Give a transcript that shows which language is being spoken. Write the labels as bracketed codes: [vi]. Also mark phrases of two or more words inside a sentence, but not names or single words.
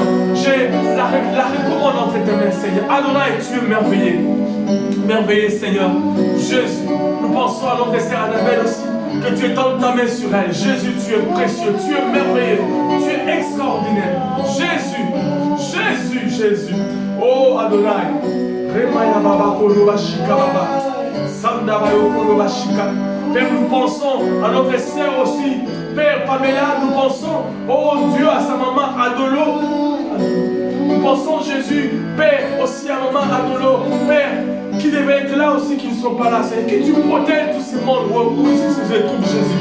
[fr] Je la recommande entre tes mains, Seigneur. Adonai, tu es merveilleux. Merveilleux, Seigneur. Jésus, nous pensons à notre sœur Annabelle aussi. Que tu étendes ta main sur elle. Jésus, tu es précieux. Tu es merveilleux. Tu es extraordinaire. Jésus. Oh, Adonai. Remaya baba kolo bashika baba. Sanda bayo kolo bashika. Père, nous pensons à notre sœur aussi. Père Pamela, nous pensons, oh Dieu, à sa maman Adolo. Nous pensons, Jésus, Père, aussi à maman Adolo. Père, qui devait être là aussi, qui ne sont pas là. C'est que tu protèges tous ces mondes où je trouve Jésus.